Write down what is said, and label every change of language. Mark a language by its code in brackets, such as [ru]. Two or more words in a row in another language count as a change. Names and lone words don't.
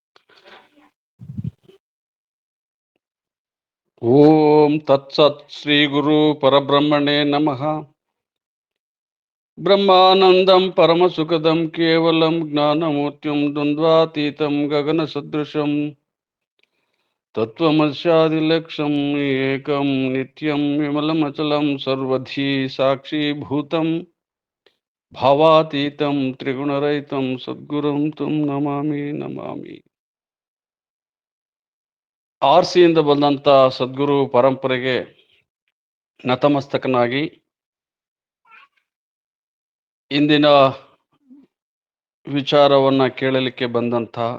[sa] ಓಂ ತತ್ಸತ್ ಶ್ರೀ ಗುರು ಪರಬ್ರಹ್ಮಣೇ ನಮಃ. ಬ್ರಹ್ಮಾನಂದಂ ಪರಮಸುಖದಂ ಕೇವಲಂ ಜ್ಞಾನಮೂರ್ತಿಂ ದ್ವಂದ್ವಾತೀತಂ ಗಗನ ಸದೃಶಂ ತತ್ವಮಸ್ಯಾದಿಲಕ್ಷಂ ಏಕಂ ನಿತ್ಯಂ ವಿಮಲಮಚಲಂ ಸರ್ವಧಿ ಸಾಕ್ಷೀಭೂತಂ ಭಾವಾತೀತಂ ತ್ರಿಗುಣರಹಿತಂ ಸದ್ಗುರುಂ ತುಂ ನಮಾಮಿ ನಮಾಮಿ. [kn] ಆರ್ಸಿಯಿಂದ ಬಂದಂಥ ಸದ್ಗುರು ಪರಂಪರೆಗೆ ನತಮಸ್ತಕನಾಗಿ ಇಂದಿನ ವಿಚಾರವನ್ನು ಕೇಳಲಿಕ್ಕೆ ಬಂದಂಥ